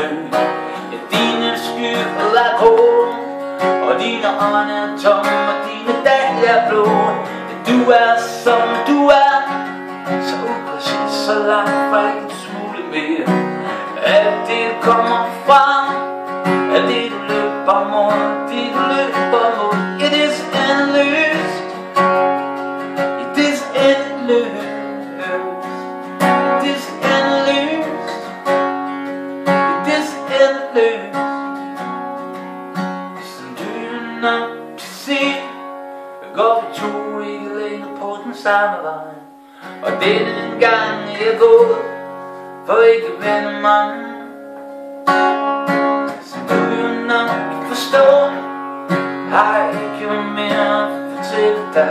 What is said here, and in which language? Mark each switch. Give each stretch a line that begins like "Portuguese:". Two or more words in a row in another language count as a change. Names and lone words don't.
Danish: Ja, dine skyer er grå, og dine øjne er tomme, og dine dage er blå. Ja, du er som du er, så upræcis, så langt fra ikke en smule mere. Alt det du kommer fra, alt det du løber mod, det du løber mod,
English: it is endeløst, it is endeløst, it is endeløst, it is endeløst.
Danish: Som du jo nok kan se, går vi to ikke længere på den samme vej. Og denne gang er jeg gået for ikke at vende mig. Som du jo nok kan forstå, har jeg ikke mere at fortælle dig.